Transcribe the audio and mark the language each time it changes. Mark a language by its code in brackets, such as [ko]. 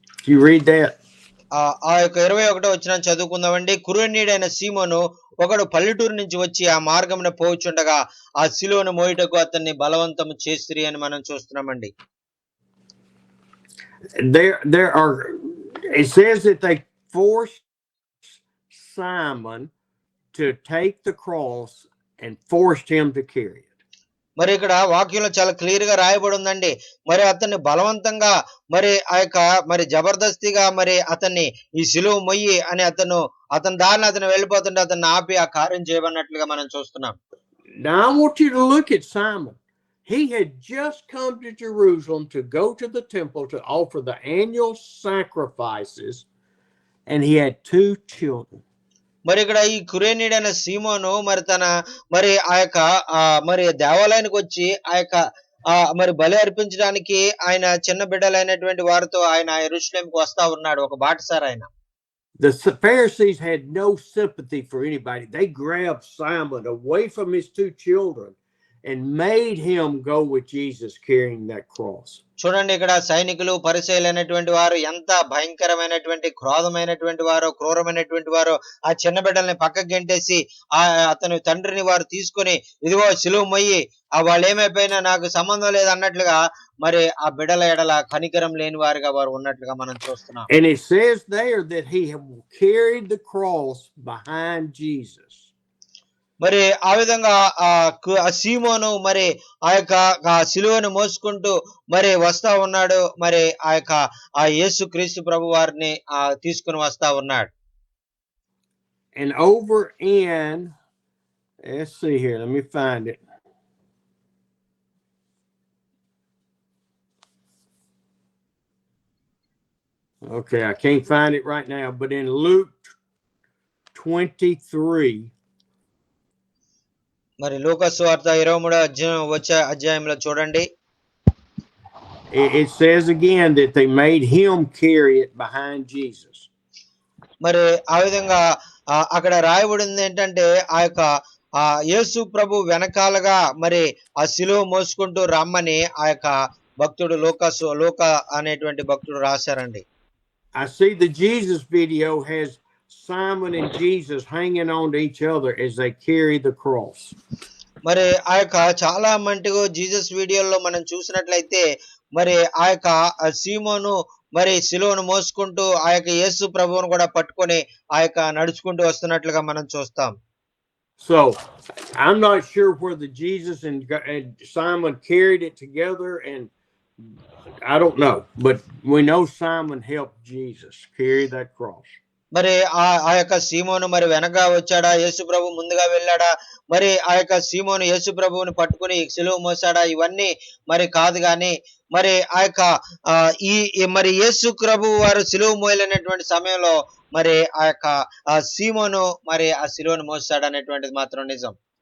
[en] You read that? [te] ఆ యొక్క 21వ వచనం చదువుకుందామండి. కురేనీయుడైన సీమోను ఒకడు పల్లెటూరు నుంచి వచ్చి ఆ మార్గమున పోవుచుండగా ఆ సిలువను మోయుటకు అతన్ని బలవంతం చేసిరి అని మనం చూస్తున్నామండి. [en] There are, it says that they forced Simon to take the cross and forced him to carry it. [te] మరి ఇక్కడ వాక్యంలో చాలా క్లియర్ గా రాయబడి ఉందండి. మరి అతన్ని బలవంతంగా మరి ఆ యొక్క మరి జబర్దస్తిగా మరి అతన్ని ఈ సిలువ మొయ్యి అని అతని దారిని అతను వెళ్ళిపోతుంటే అతన్ని ఆపి ఆ కార్యం చేయబడినట్లుగా మనం చూస్తున్నాం. [en] Now I want you to look at Simon. He had just come to Jerusalem to go to the temple to offer the annual sacrifices, and he had 2 children. [te] మరి ఇక్కడ ఈ కురేనీడైన సీమోను మరి తన మరి ఆ యొక్క మరి దేవాలయానికి వచ్చి ఆ యొక్క మరి బలి అర్పించడానికి ఆయన చిన్న బిడ్డలైనటువంటి వారితో ఆయన యెరూషలేముకు వస్తా ఉన్నాడు. ఒక బాటసారి ఆయన. [en] The Pharisees had no sympathy for anybody. They grabbed Simon away from his two children and made him go with Jesus carrying that cross. [te] చూడండి, ఇక్కడ సైనికులు పరిచయులైనటువంటి వారు ఎంత భయంకరమైనటువంటి క్రోధమైనటువంటి వారో, క్రూరమైనటువంటి వారో ఆ చిన్న బిడ్డల్ని పక్కకు గెంటేసి అతని తండ్రిని వారు తీసుకొని ఇదిగో సిలువ మొయ్యి, వాళ్ళు ఏమైపోయినా నాకు సంబంధం లేదు అన్నట్లుగా మరి ఆ బిడ్డల ఎడల కనికరం లేని వారిగా వారు ఉన్నట్లుగా మనం చూస్తున్నాం. [en] And it says there that he carried the cross behind Jesus. [te] మరి ఆ విధంగా సీమోను మరి ఆ యొక్క సిలువను మోసుకుంటూ మరి వస్తా ఉన్నాడు. మరి ఆ యొక్క యేసు క్రీస్తు ప్రభు వారిని తీసుకుని వస్తా ఉన్నాడు. [en] And over in, let's see here, let me find it. Okay, I can't find it right now, but in Luke 23, [te] మరి లూకా సువార్త 23వ అధ్యాయంలో చూడండి. [en] it says again that they made him carry it behind Jesus. [te] మరి ఆ విధంగా అక్కడ రాయబడింది ఏంటంటే ఆ యొక్క యేసు ప్రభు వెనకాలగా మరి ఆ సిలువ మోసుకుంటూ రమ్మని ఆ యొక్క భక్తుడు లూకా అనేటువంటి భక్తుడు రాశారండి. [en] I see the Jesus video has Simon and Jesus hanging on to each other as they carry the cross. [te] మరి ఆ యొక్క చాలా మటుకు జీసస్ వీడియోలో మనం చూసినట్లయితే మరి ఆ యొక్క సీమోను మరి సిలువను మోసుకుంటూ ఆ యొక్క యేసు ప్రభువును కూడా పట్టుకొని ఆ యొక్క నడుచుకుంటూ వస్తున్నట్లుగా మనం చూస్తాం. [en] So I'm not sure whether Jesus and Simon carried it together, and I don't know, but we know Simon helped Jesus carry that cross. [te] మరి ఆ యొక్క సీమోను మరి వెనక వచ్చాడా, యేసు ప్రభు ముందుగా వెళ్ళాడా, మరి ఆ యొక్క సీమోను యేసు ప్రభువుని పట్టుకుని సిలువ మోసాడా, ఇవన్నీ మరి కాదు గాని మరి ఆ యొక్క మరి యేసు ప్రభు వారు సిలువ మోయలేనటువంటి సమయంలో మరి ఆ యొక్క సీమోను మరి ఆ సిలువను మోసాడు అనేటువంటిది మాత్రం నిజం.